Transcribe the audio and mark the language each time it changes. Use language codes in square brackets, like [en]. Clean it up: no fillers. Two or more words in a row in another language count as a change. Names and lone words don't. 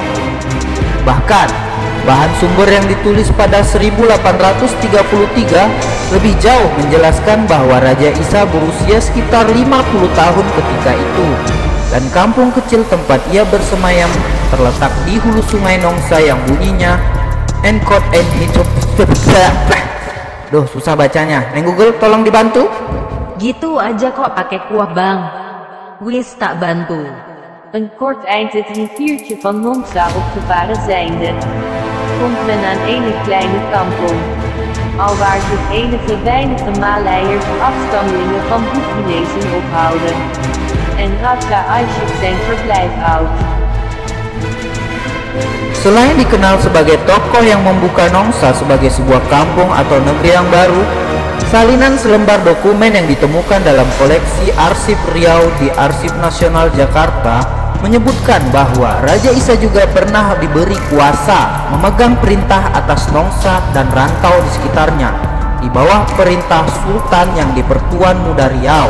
[id] Bahkan bahan sumber yang ditulis pada 1833 lebih jauh menjelaskan bahwa Raja Isa berusia sekitar 50 tahun ketika itu, dan kampung kecil tempat ia bersemayam terletak di hulu Sungai Nongsa yang bunyinya Enkot en Hidup. Duh, susah bacanya. Neng Google tolong dibantu. Gitu aja kok pakai kuah bang. [jv] Wis tak bantu. [nl] Een kort eind het riviertje van Nongsa op gevaren zijnde, komt men aan ene kleine kampong. al waar zich enige weinige Maleiers afstammelingen van Boekinezen ophouden. En Raja Ashik zijn verblijf houdt. [id] Selain dikenal sebagai tokoh yang membuka Nongsa sebagai sebuah kampung atau negeri yang baru, salinan selembar dokumen yang ditemukan dalam koleksi arsip Riau di Arsip Nasional Jakarta menyebutkan bahwa Raja Isa juga pernah diberi kuasa memegang perintah atas Nongsa dan rantau di sekitarnya di bawah perintah Sultan yang di Pertuan Muda Riau.